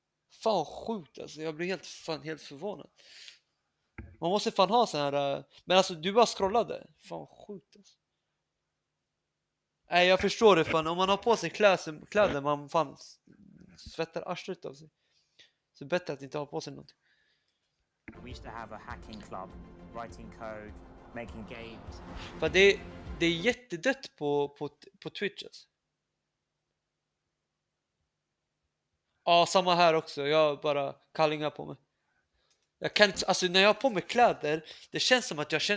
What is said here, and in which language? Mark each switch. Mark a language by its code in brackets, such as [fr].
[sv] Fan sjukt alltså, jag blir helt förvånad. Man måste fan ha sån här, men alltså du bara scrollade. Fan sjukt alltså. Nej, jag förstår det fan, om man har på sig kläder man fan svettar arslet av sig. Så bättre att inte ha på sig någonting. [en] We used to have a hacking club, writing code, making games. [sv] För det är jättedött på Twitch alltså. Ja, samma här också. Jag bara kallingar på mig. Jag kan inte, alltså när jag har på mig kläder, det känns som att jag känns